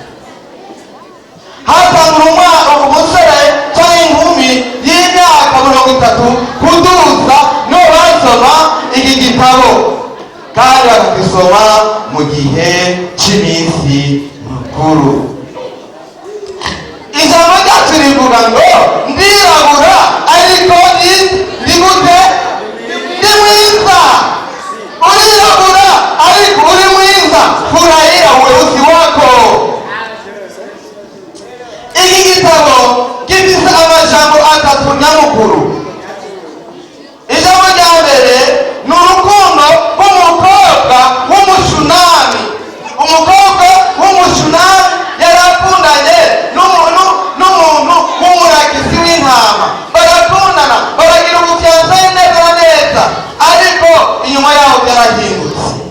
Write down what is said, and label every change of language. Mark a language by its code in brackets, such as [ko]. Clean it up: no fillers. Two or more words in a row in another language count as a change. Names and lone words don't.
[rw] Hatangura umusore cyangwa inkumi y'imyaka 30 kuduza no basoma iki gitabo, kandi bakisoma mu gihe cy'iminsi mikuru. Ijambo ryacu rivuga ngo ndirabura ariko ndi gute? Ndi mwiza. Urirabura ariko uri mwiza, [sw] furahia weusi wako. [rw] Iki gitabo gifite amajambo atatu nyamukuru. Ijambo rya mbere ni urukundo rw'umukobwa w'umushunami. Umukobwa w'umushunami yarakundanye n'umuntu w'umuragizi w'intama, barakundana baragira ubufianza neza neza, ariko inyuma yaho byarahindutse.